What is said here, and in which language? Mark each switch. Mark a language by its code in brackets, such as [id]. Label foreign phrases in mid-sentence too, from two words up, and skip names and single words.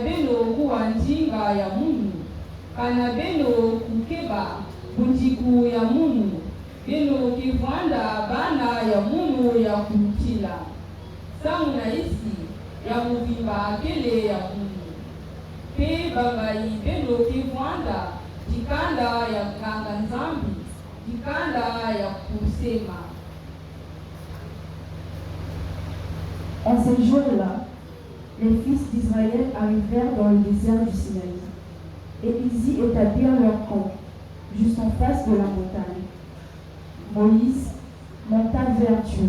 [ktu] beno kuwa njinga ya Mungu kana beno kukeba bunjiku ya Mungu beno kivanda bana ya Mungu ya kutila samu na isi ya muvimba akele ya Mungu pe babai beno kivanda jikanda ya mganga Nzambi jikanda ya kusema. [fr] En ces jours-là, les fils d'Israël arrivèrent dans le désert du Sinaï, et ils y établirent leur camp, juste en face de la montagne. Moïse monta vers Dieu.